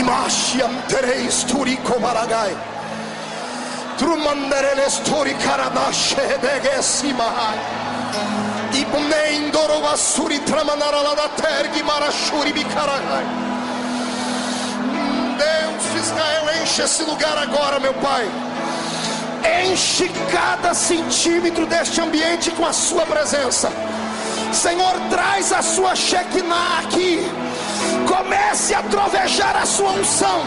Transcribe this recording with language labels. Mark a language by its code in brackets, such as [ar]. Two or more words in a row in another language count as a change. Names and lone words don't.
[pt] Ashiam tereis turico maragai. Trumandereles turi karadashe degesimahai. Ibnendoro vasuri tramanara la tergi marashuri bicaragai. Deus de Israel, enche esse lugar agora, meu Pai. Enche cada centímetro deste ambiente com a sua presença. Senhor, traz a sua Shekinah aqui. Comece a trovejar a sua unção.